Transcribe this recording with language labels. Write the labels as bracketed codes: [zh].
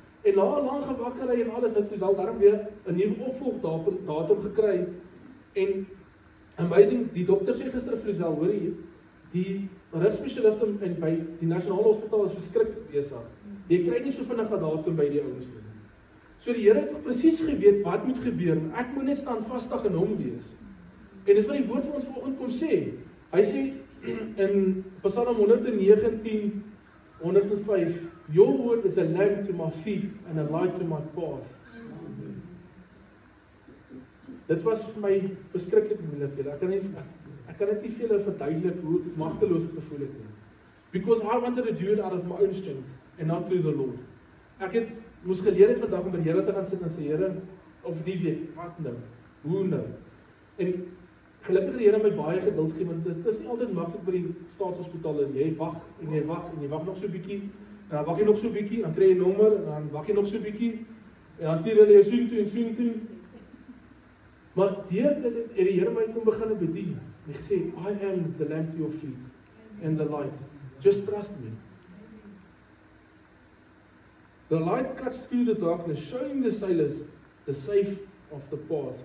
[af] En na 'n lang gewakkerry en alles, het Loesel daarom weer 'n nuwe opvolgdatum gekry. En amazing, die dokter sê gister vir Loesel, hoor jy, die rugspesialiste by die Nasionale Hospitaal is verskriklik besig. Jy kry nie so vinnig 'n datum by die ouens nie. So die Here het presies geweet wat moet gebeur. Ek moet net standvastig in Hom wees. En dis wat die woord vir ons vanoggend kom sê. Hy sê in [en] Psalm 119, 105, Your word is a lamp to my feet and a light to my path. [af] Dit was vir my beskiklik moeilik. Ek kan dit nie vir julle verduidelik hoe magteloos ek gevoel het nie. [en] Because I wanted to do it out of my own strength and not through the Lord. [af] Ek moes geleer het vandag om by die Here te gaan sit en sê, Here, of die weet, wat nou? Hoe nou? En gelukkig die Here my baie geduld gee, want dit is nie altyd maklik by die staatshospitaal en jy wag en jy wag nog so 'n bietjie, en dan wag jy nog so 'n bietjie, dan kry jy 'n nommer en dan wag jy nog so 'n bietjie en dan stuur hulle jou soontoe. Maar deur dit het die Here my kom begin bedien. Hy gesê, [en] I am the lamp to your feet and the light. Just trust me. The light cuts through the darkness, showing the sailors the safe of the path.